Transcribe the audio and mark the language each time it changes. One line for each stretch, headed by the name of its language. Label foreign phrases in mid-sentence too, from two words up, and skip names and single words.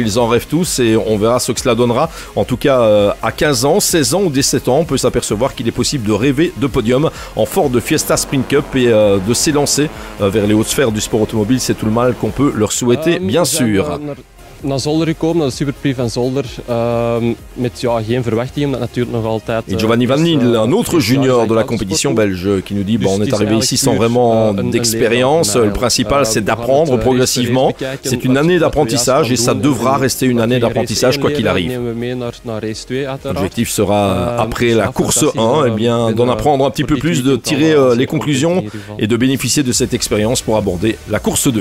French: Ils en rêvent tous et on verra ce que cela donnera. En tout cas, à 15 ans, 16 ans ou 17 ans, on peut s'apercevoir qu'il est possible de rêver de podium en Ford Fiesta Sprint Cup et de s'élancer vers les hautes sphères du sport automobile. C'est tout le mal qu'on peut leur souhaiter, bien sûr.
Dutch: naar Zolder gekomen, naar de Superprix van Zolder, met ja, geen verwachting, omdat natuurlijk nog altijd...
French: Et Giovanni Van Niel, un autre junior de la compétition belge, qui nous dit bon, on est arrivé ici sans vraiment d'expérience. Le principal, c'est d'apprendre progressivement. C'est une année d'apprentissage et ça devra rester une année d'apprentissage quoi qu'il arrive. L'objectif sera, après la course 1, eh bien, d'en apprendre un petit peu plus, de tirer les conclusions et de bénéficier de cette expérience pour aborder la course 2.